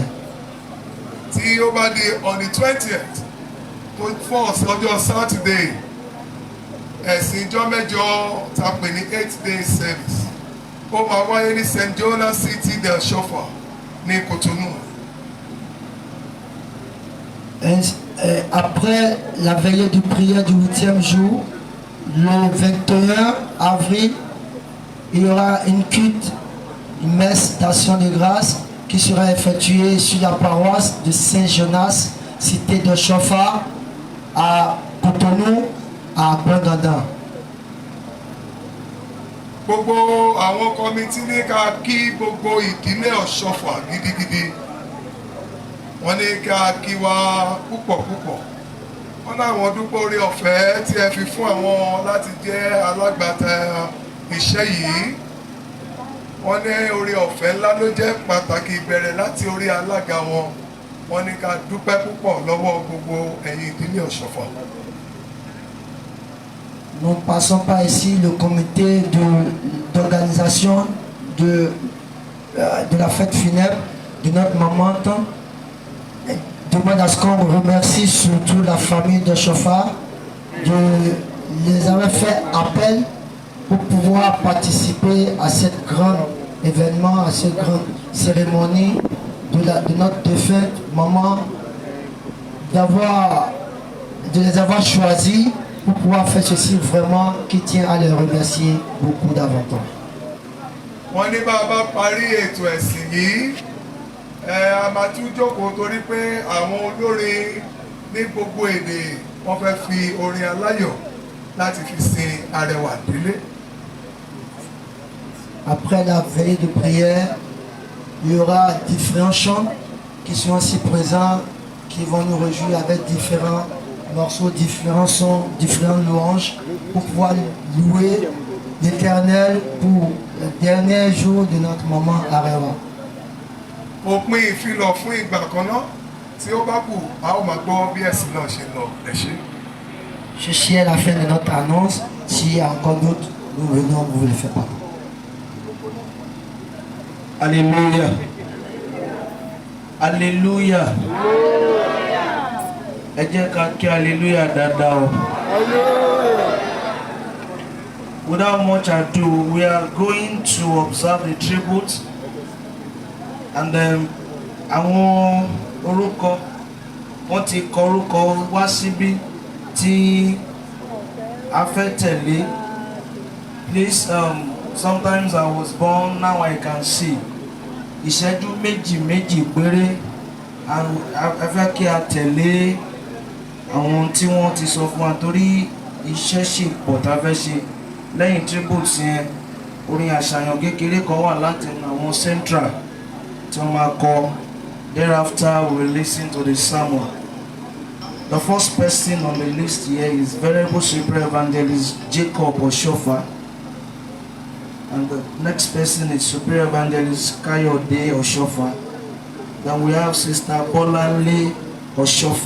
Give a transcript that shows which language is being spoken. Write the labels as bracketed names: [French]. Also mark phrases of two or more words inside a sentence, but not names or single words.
[Yoruba] Tí ó bá di [English] on the 20th [Yoruba] tó fọ́ ọjọ́ Saturday, ẹ̀sìn ìjọ mẹ́jọ ta pè ní [English] 8-day service [Yoruba] ó máa wáyé ní St. Jonas City de Oshoffa ní Cotonou. [French] Après la veillée du prière du 8e jour, le 21 avril, il y aura une culte, une messe d'action de grâce qui sera effectuée sur la paroisse de Saint-Jonas, cité de Oshoffa, à Cotonou, à Bandanda. [Yoruba] Gbogbo àwọn kọmitì ní ká kí gbogbo ìdílé Oshoffa gidigidi. Wọ́n ní ká kí wa púpọ̀. Wọ́n láwọn dúpọ̀ orí ọ̀fẹ́ tí ẹ fi fún àwọn láti jẹ́ alágbàtà iṣẹ́ yìí. Wọ́n ní orí ọ̀fẹ́ ńlá ló jẹ́ pàtàkì ìbẹ̀rẹ̀ láti orí alága wọn. Wọ́n ní ká dúpẹ́ púpọ̀ lọ́wọ́ gbogbo ẹ̀yin ìdílé Oshoffa. [French] Nous ne passons pas ici le comité d'organisation de la fête funèbre de notre maman. Demande à ce qu'on remercie surtout la famille de Oshoffa de les avoir fait appel pour pouvoir participer à cet grand événement, à cette grande cérémonie de notre défunte maman, de les avoir choisis pour pouvoir faire ceci vraiment qui tient à les remercier beaucoup davantage. [Yoruba] Wọ́n ní bàbá parí ètò ẹ̀sìn yìí a máa tún jókòó torí pé àwọn olórin ní gbogbo èdè wọ́n fẹ́ fi orin aláyọ̀ láti fi sin arẹwà délé. [French] Après la veillée de prière, il y aura différents chants qui sont aussi présents, qui vont nous réjouir avec différents morceaux, différents sons, différentes louanges pour pouvoir louer l'Éternel pour le dernier jour de notre maman Arewa. [Yoruba] Òpin ìfilọ̀ fún ìgbà kan náà tí ó bá kù a ó máa gbọ́ bí ẹ̀sìn náà ṣe lọ ẹ ṣé. [French] Ceci est la fin de notre annonce. S'il y a encore d'autres, nous venons vous le faire part. Alléluia. Alléluia. [Yoruba] Ẹ jẹ́ ká kí alléluia dáadáa o. [English] Without much ado, we are going to observe the tribute, and [Yoruba] àwọn orúkọ wọ́n ti kọ orúkọ wá síbí tí a fẹ́ tẹ̀lé. [English] Please, sometimes I was born, now I can see. [Yoruba] Ìṣẹ́jú méjì péré a fẹ́ kí a tẹ̀lé àwọn tí wọ́n ti sọ fún wa torí iṣẹ́ ṣì pọ̀ tá a fẹ́ ṣe. Lẹ́yìn tribute yẹn, orin àṣàyàn kékeré kan wà láti àwọn central tí wọ́n máa kọ. [English] Thereafter, we will listen to the sermon. The first person on the list here is Venerable Super Evangelist Jacob Oshoffa. And the next person is Super Evangelist Kayode Oshoffa. Then we have Sister Bolanle Oshoffa.